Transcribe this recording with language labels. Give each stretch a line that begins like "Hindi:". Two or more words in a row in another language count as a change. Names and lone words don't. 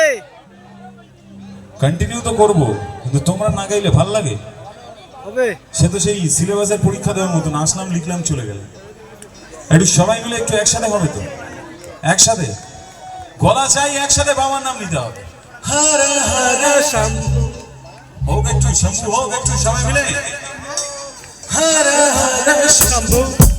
Bangla: কন্টিনিউ তো করব কিন্তু তোমরা না গাইলে ভালো লাগে হবে সে তো সেই সিলেবাসের পরীক্ষা দেওয়ার মতো আসলাম লিখলাম চলে গেল একটু সবাই মিলে একটু একসাথে হবে তো একসাথে গলা চাই একসাথে বাবার নাম নিতে হবে
Sanskrit: हर हर शंभु
Bangla: হোক একটু শম্ভু হোক একটু সবাই মিলে
Sanskrit: हर हर शंभु